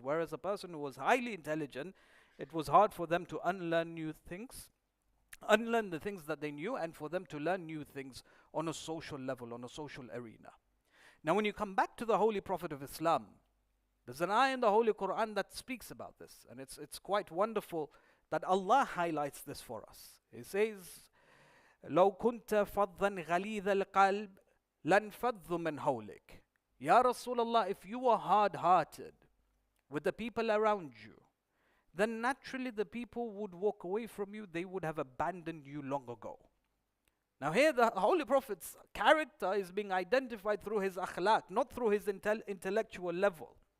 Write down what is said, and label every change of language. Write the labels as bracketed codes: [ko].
[en] Whereas a person who was highly intelligent, it was hard for them to unlearn new things, unlearn the things that they knew, and for them to learn new things on a social level, on a social arena. Now when you come back to the Holy Prophet of Islam, there's an ayah in the Holy Quran that speaks about this, and it's quite wonderful that Allah highlights this for us. He says, [ar] لو كنت فظا غليظ القلب لانفضوا من حولك. [en] Ya Rasulullah, if you were hard-hearted with the people around you, then naturally the people would walk away from you, they would have abandoned you long ago. Now here the Holy Prophet's character is being identified through his akhlaq, not through his intellectual level.